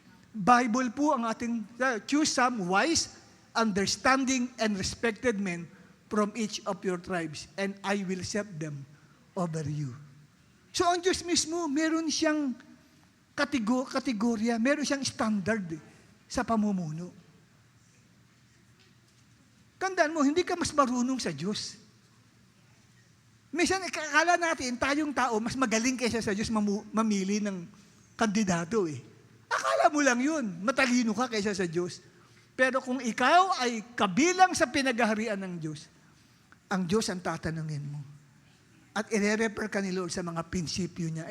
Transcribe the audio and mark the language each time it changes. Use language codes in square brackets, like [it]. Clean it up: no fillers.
[tl] Bible po ang ating, [en] choose some wise, understanding, and respected men from each of your tribes, and I will set them over you. [tl] So ang Diyos mismo, meron siyang kategorya, meron siyang standard sa pamumuno. Tandaan mo, hindi ka mas marunong sa Diyos. Minsan, akala natin, tayong tao, mas magaling kaysa sa Diyos mamili ng kandidato eh. Akala mo lang yun, matalino ka kaysa sa Diyos. Pero kung ikaw ay kabilang sa pinaghaharian ng Diyos, ang Diyos ang tatanungin mo. At ire-refer ka ni Lord sa mga prinsipyo niya.